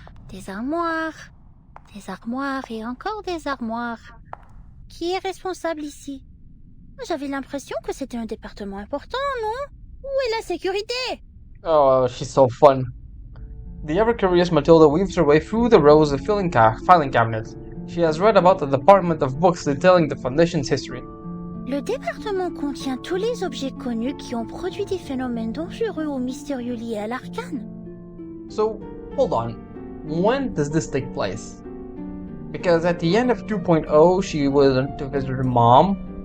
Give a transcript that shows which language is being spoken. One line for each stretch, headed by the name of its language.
French: Des armoires et encore des armoires. Qui est responsable ici? J'avais l'impression que c'était un département important, non? Où est la sécurité?
English: Oh, she's so fun. The ever-curious Matilda weaves her way through the rows of filing cabinets. She has read about the department of books detailing the Foundation's history.
French: Le département contient tous les objets connus qui ont produit des phénomènes dangereux ou mystérieux liés à l'arcane.
English: So, hold on. When does this take place? Because at the end of 2.0, she went to visit her mom.